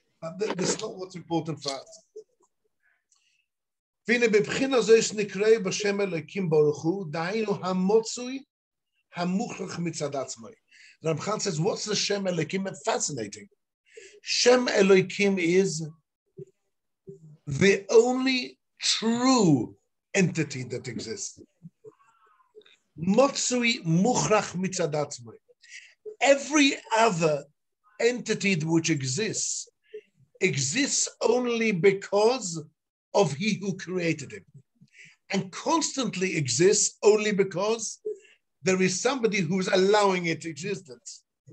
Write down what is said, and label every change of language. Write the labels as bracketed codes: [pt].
[en] But that's not what's important for us. [he] והנה בבחינה זו יש נקרא בשם אלוקים ברוך הוא, דהיינו המוצוי המוכרח מצד עצמו. [en] Ramchal says, what's the Shem Elokim? It's fascinating. Shem Elokim is the only true entity that exists. [he] Motzui muchrach mitzad atzmoi. [en] Every other entity which exists only because of he who created him, and constantly exists only because there is somebody who is allowing it existence.